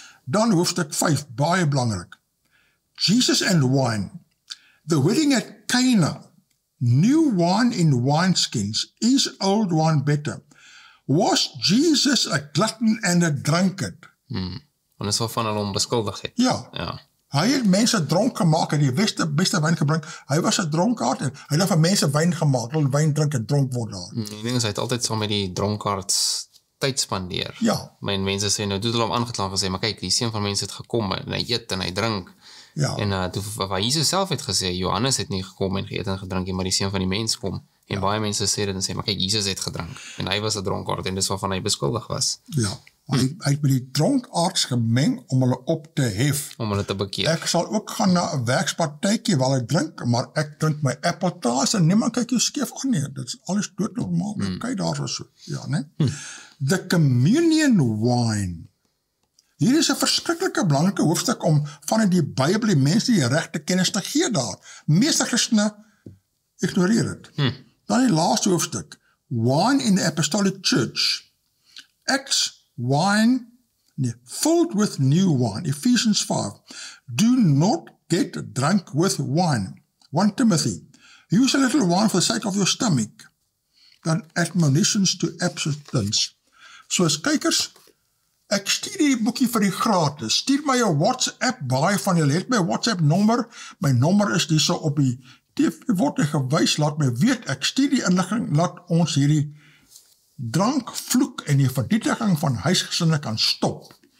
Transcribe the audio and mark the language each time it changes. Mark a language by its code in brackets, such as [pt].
[af] Dan hoofstuk 5, baie belangrik. [en] Jesus and wine. The wedding at Cana. New wine in wineskins. Is old wine better? Was Jesus a glutton and a drunkard? [af] Want is waarvan hulle hom beskuldig het. Ja. Hy het mense dronk gemaak en die beste wyn gebring. Hy was 'n dronkaard en hy het vir mense wyn gemaak. Hulle wyn drink en dronk word daar. Die ding is, hy het altyd saam met die dronkaards tyd spandeer. Ja. My mense sê, nou, toe hulle hom aangekla en gesê, maar kyk, die seun van mense het gekom en hy eet en hy drink. Ja. En toe waar Jesus self het gesê, Johannes het nie gekom en geëet en gedrink, maar die seun van die mens kom. En baie mense sê dit en sê, maar kyk, Jesus het gedrink. En hy was 'n dronkaard en dis waarvan hy beskuldig was. Ja. Hy het met die dronkaards gemeng om hulle op te hef. Om hulle te bekeer. Ek sal ook gaan na 'n werkspartytjie waar ek drink, maar ek drink my appeltaas en niemand kyk jou skeef aan nie. Dit is alles doodnormaal. Kyk daar so. Ja, né? [en] The communion wine. [af] Hier is 'n verskriklike belangrike hoofstuk om vanuit die Bybel die mense die regte kennis te gee daar. Meeste Christene ignoreer dit. Dan die laaste hoofstuk. [en] Wine in the Apostolic Church. Acts wine, filled with new wine. Ephesians 5. Do not get drunk with wine. 1 Timothy. Use a little wine for the sake of your stomach. Dan admonitions to abstinence. [af] So as kykers, ek stuur die boekie vir die gratis. Stuur my 'n WhatsApp, baie van julle het my WhatsApp nommer. My nommer is hierso op die TV word gewys, laat my weet. Ek stuur die inligting, laat ons hierdie drankvloek en die vernietiging van huisgesinne kan stop.